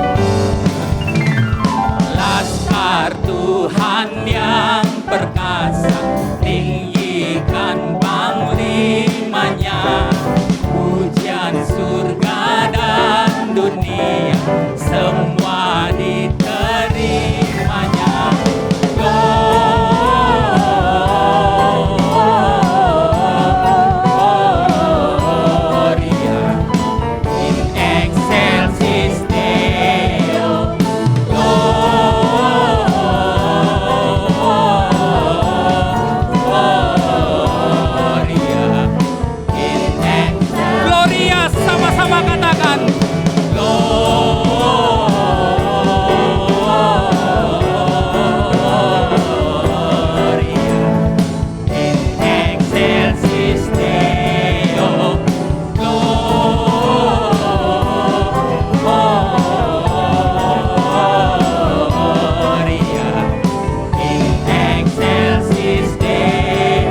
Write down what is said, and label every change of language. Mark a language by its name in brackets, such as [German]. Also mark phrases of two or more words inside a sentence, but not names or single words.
[Indonesian] Laskar Tuhan yang perkasa, tinggikan panglimanya, pujian surga dan dunia semua diterimanya. [Latin] Gloria in excelsis Deo, Gloria in excelsis. Gloria, [Indonesian] sama-sama katakan [Latin] Gloria in excelsis Deo, Gloria in excelsis Deo.